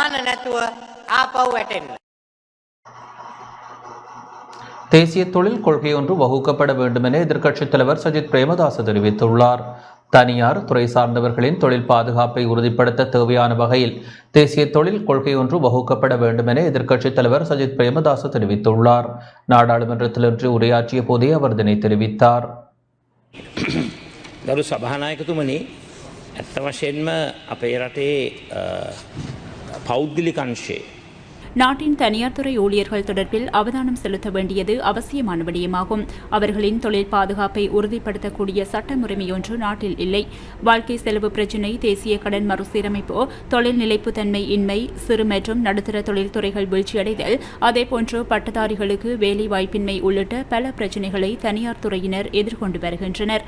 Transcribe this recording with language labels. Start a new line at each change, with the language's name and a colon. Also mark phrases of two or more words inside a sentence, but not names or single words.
Tamil: தேசிய தொழில் கொள்கை ஒன்று வகுக்கப்பட வேண்டும் என எதிர்க்கட்சித் தலைவர் சஜித் பிரேமதாச தெரிவித்துள்ளார். தனியார் துறை சார்ந்தவர்களின் தொழில் பாதுகாப்பை உறுதிப்படுத்த தேவையான வகையில் தேசிய தொழில் கொள்கை ஒன்று வகுக்கப்பட வேண்டும் என எதிர்க்கட்சித் தலைவர் சஜித் பிரேமதாச தெரிவித்துள்ளார். நாடாளுமன்றத்தில் இன்று உரையாற்றிய போதே அவர் இதனை தெரிவித்தார்.
Sinhala: ගරු සභානායකතුමනි, ඇත්ත වශයෙන්ම අපේ රටේ පෞද්ගලික අංශයේ
Tamil: நாட்டின் தனியார் துறை ஊழியர்கள் தொடர்பில் அவதானம் செலுத்த வேண்டியது அவசியமான விடயமாகும். அவர்களின் தொழில் பாதுகாப்பை உறுதிப்படுத்தக்கூடிய சட்ட முறைமையொன்று நாட்டில் இல்லை. வாழ்க்கை செலவு பிரச்சினை, தேசிய கடன் மறுசீரமைப்பு, தொழில் நிலைப்புத்தன்மை இன்மை, சிறு மற்றும் நடுத்தர தொழில்துறைகள் வீழ்ச்சியடைதல், அதேபோன்று பட்டதாரிகளுக்கு வேலை வாய்ப்பின்மை உள்ளிட்ட பல பிரச்சினைகளை தனியார் துறையினர் எதிர்கொண்டு வருகின்றனர்.